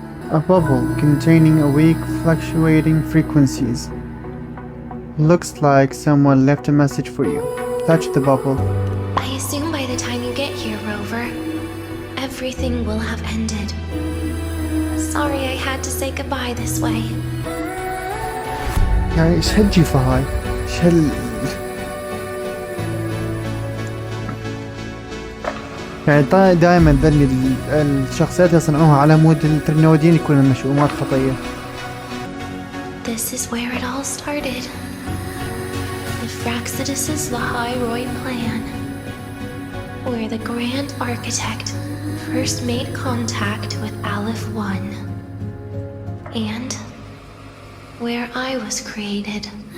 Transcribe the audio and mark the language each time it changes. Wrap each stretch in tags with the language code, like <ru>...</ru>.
<en>A bubble containing a weak fluctuating frequencies. Looks like someone left a message for you. Touch the bubble. I assume by the time you get here, Rover, everything will have ended. Sorry I had to say goodbye this way.</en> <ar>يعني ايش هالجيفة هاي؟ ايش يعني دائما ذني الشخصيات اللي صنعوها على مود الترنودين يكونوا مشؤومات خطية.</ar> <en>This is where it all started. The Fraxidus' Lahairoi plan, where the Grand Architect first made contact with Aleph One, and where I was created.</en>